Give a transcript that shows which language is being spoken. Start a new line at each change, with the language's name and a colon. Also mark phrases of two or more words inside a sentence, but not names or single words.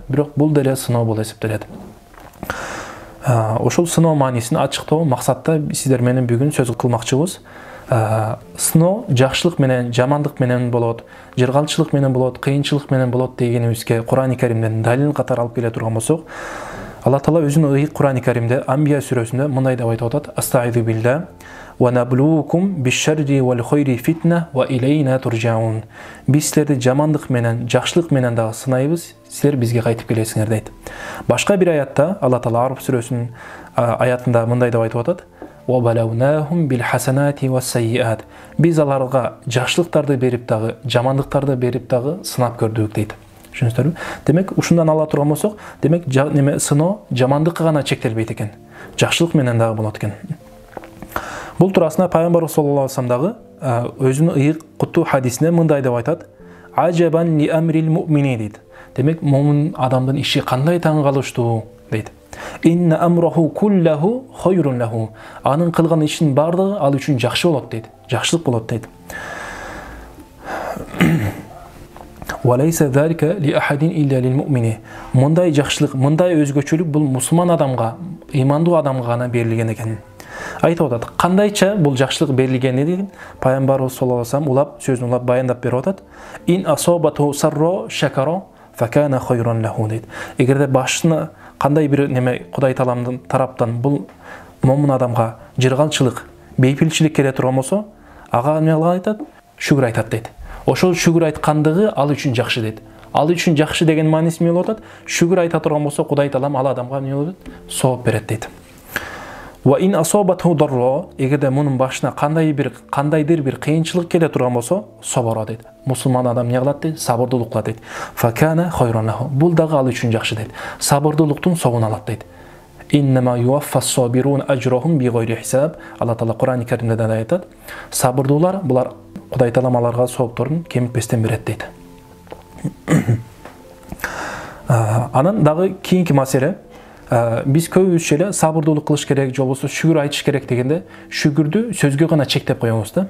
Kyrgyz: Бирок бул деле сыноо болуп эсептелет. Ошол сыноо маанисин ачыктоо максатта сиздер менен бүгүн сөз кылмакчыбыз. Сыноо жакшылык менен, жамандык менен болот, жыргалчылык менен болот, кыйынчылык менен болот дегенибизге Кур'ан-ы Каримден далил катары алып келе турган болсок, Алла Таала өзүнүн ыйык Кур'ан-ы Каримде Анбия сүрөсүндө мындай деп айтып атат:
Arabic: "أستعيذ بالله ونبلوكم بالشر والخير فتنة وإلينا ترجعون."
Kyrgyz: Биз силерди жамандык менен, жакшылык менен дагы сынайбыз, силер бизге кайтып келесиңер дейт. Башка бир аятта Алла Таала Араб сүрөсүнүн аятында мындай деп айтып атат:
Arabic: "وبلوناهم بالحسنات والسيئات."
Kyrgyz: Биз аларга жакшылыктарды берип дагы, жамандыктарды берип дагы сынап көрдүк дейт. Түшүнүңүздөрбү? Демек, ушундан ала турган болсок, демек сыноо жамандыкка гана чектелбейт экен. Жакшылык менен дагы болот экен. Бул туурасында Пайгамбарыбыз
Arabic: صلى الله عليه وسلم
Kyrgyz: дагы өзүнүн ыйык куттуу хадисинде мындай деп айтат:
Arabic: "عجبا لأمر المؤمن"
Kyrgyz: дейт. Демек, муъмин адамдын иши кандай таң калыштуу дейт.
Arabic: "إن أمره كله خير له."
Kyrgyz: Анын кылган ишинин бардыгы ал үчүн жакшы болот дейт. Жакшылык болот дейт.
Arabic: "وليس ذلك لأحد إلا للمؤمن."
Kyrgyz: Мындай жакшылык, мындай өзгөчөлүк бул мусулман адамга, ыймандуу адамга гана берилген экен. Айтып атат, кандайча бул жакшылык берилген деген Пайгамбарыбыз
Arabic: صلى الله عليه وسلم
Kyrgyz: улап сөзүн улап баяндап берип атат.
Arabic: "إن أصابته سراء شكر فكان خيرا له" дейт.
Kyrgyz: Эгерде башына кандай бир неме Кудай Тааламдын тараптан бул момун адамга жыргалчылык, бейпилчилик келе турган болсо, ага эмне айтат? Шүгүр айтат дейт. Ошол шүгүр айткандыгы ал үчүн жакшы дейт. Ал үчүн жакшы деген мааниси эмне болот? Шүгүр айта турган болсо, Кудай Таалам ал адамга эмне болот? Сооп берет дейт.
Arabic: "وإن أصابته ضراء",
Kyrgyz: эгерде мунун башына кандайдыр бир кыйынчылык келе турган болсо, соборо дейт. Мусулман адам эмне кылат дейт? Сабырдуулук кылат дейт.
Arabic: "فكان خيرا له",
Kyrgyz: бул дагы ал үчүн жакшы дейт. Сабырдуулуктун соогун алат дейт.
Arabic: "إنما يوفى الصابرون أجرهم بغير حساب."
Kyrgyz: Алла Таала Кур'ан-ы Каримде да айтат: "Сабырдуулар булар Кудай Таалам аларга соопторун кемитпестен берет" дейт. Анан дагы кийинки маселе, биз көбүбүз эле сабырдуулук кылыш керек, же болбосо шүгүр айтыш керек дегенде, шүгүрдү сөзгө гана чектеп коебуз да.